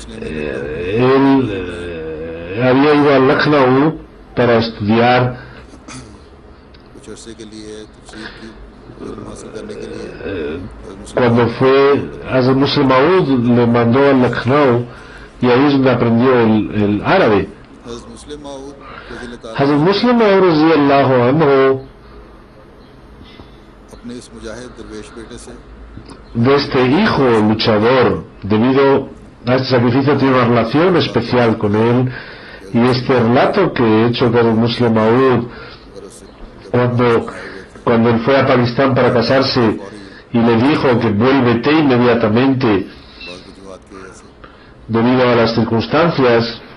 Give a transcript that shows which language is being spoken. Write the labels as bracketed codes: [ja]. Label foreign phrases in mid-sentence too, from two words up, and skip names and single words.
[es] Él había ido a Lucknow para estudiar. Cuando fue Hazrat Muslim Maud le mandó a Lucknow y ahí es donde aprendió el árabe. Hazrat Muslim Maud [ar] رضي الله عنه, [es] de este hijo luchador, debido a este sacrificio, tiene una relación especial con él. Y este relato que he hecho con el Muslim Maud, cuando él fue a Pakistán para casarse y le dijo que vuélvete inmediatamente debido a las circunstancias,